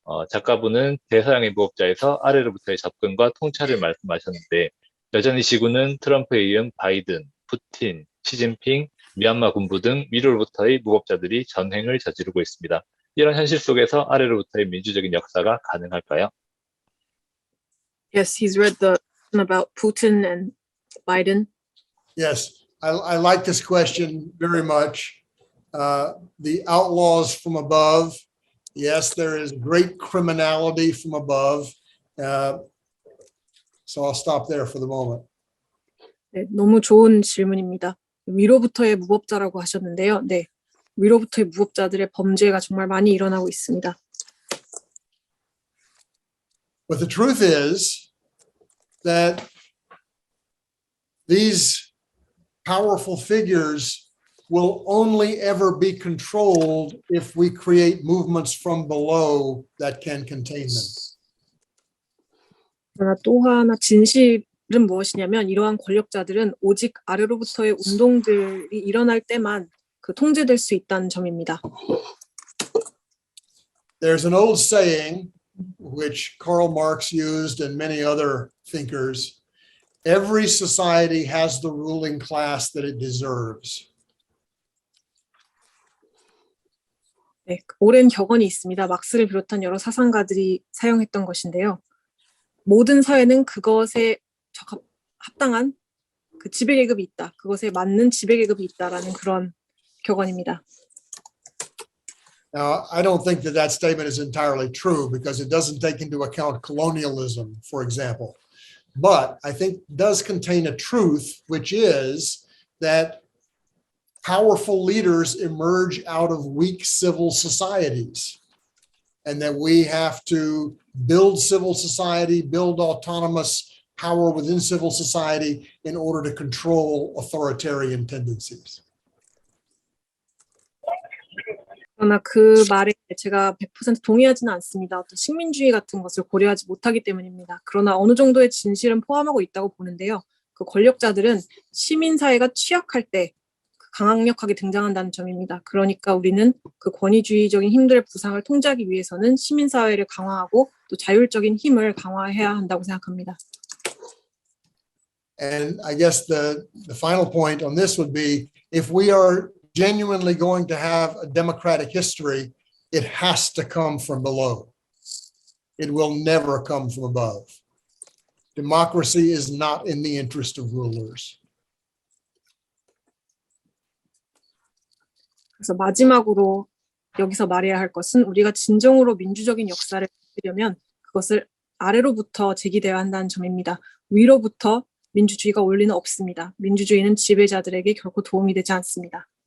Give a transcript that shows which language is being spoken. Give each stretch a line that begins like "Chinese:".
Korean: 작가분은 대서양의 무법자에서 아래로부터의 접근과 통찰을 말씀하셨는데 여전히 지구는 트럼프에 이은 바이든, 푸틴, 시진핑, 미얀마 군부 등 위로부터의 무법자들이 전횡을 저지르고 있습니다. 이런 현실 속에서 아래로부터의 민주적인 역사가 가능할까요?
English: Yes, he's read the one about Putin and Biden. Yes, I like this question very much. The outlaws from above. Yes, there is great criminality from above. So I'll stop there for the moment.
Korean: 네, 너무 좋은 질문입니다. 위로부터의 무법자라고 하셨는데요. 네, 위로부터의 무법자들의 범죄가 정말 많이 일어나고 있습니다.
English: But the truth is that these powerful figures will only ever be controlled if we create movements from below that can contain them.
Korean: 그러나 또 하나 진실은 무엇이냐면 이러한 권력자들은 오직 아래로부터의 운동들이 일어날 때만 그 통제될 수 있다는 점입니다.
English: There's an old saying which Karl Marx used and many other thinkers. Every society has the ruling class that it deserves.
Korean: 네, 오랜 격언이 있습니다. 막스를 비롯한 여러 사상가들이 사용했던 것인데요. 모든 사회는 그것에 합당한 그 지배계급이 있다. 그것에 맞는 지배계급이 있다라는 그런 격언입니다.
English: Now, I don't think that that statement is entirely true because it doesn't take into account colonialism, for example. But I think it does contain a truth, which is that powerful leaders emerge out of weak civil societies, and that we have to build civil society, build autonomous power within civil society in order to control authoritarian tendencies.
Korean: 그러나 그 말에 제가 100% 동의하지는 않습니다. 어떤 식민주의 같은 것을 고려하지 못하기 때문입니다. 그러나 어느 정도의 진실은 포함하고 있다고 보는데요. 그 권력자들은 시민사회가 취약할 때 강력하게 등장한다는 점입니다. 그러니까 우리는 그 권위주의적인 힘들의 부상을 통제하기 위해서는 시민사회를 강화하고 또 자율적인 힘을 강화해야 한다고 생각합니다.
English: And I guess the final point on this would be, if we are genuinely going to have a democratic history, it has to come from below. It will never come from above. Democracy is not in the interest of rulers.
Korean: 그래서 마지막으로 여기서 말해야 할 것은 우리가 진정으로 민주적인 역사를 만들려면 그것을 아래로부터 제기되어야 한다는 점입니다. 위로부터 민주주의가 올 리는 없습니다. 민주주의는 지배자들에게 결코 도움이 되지 않습니다.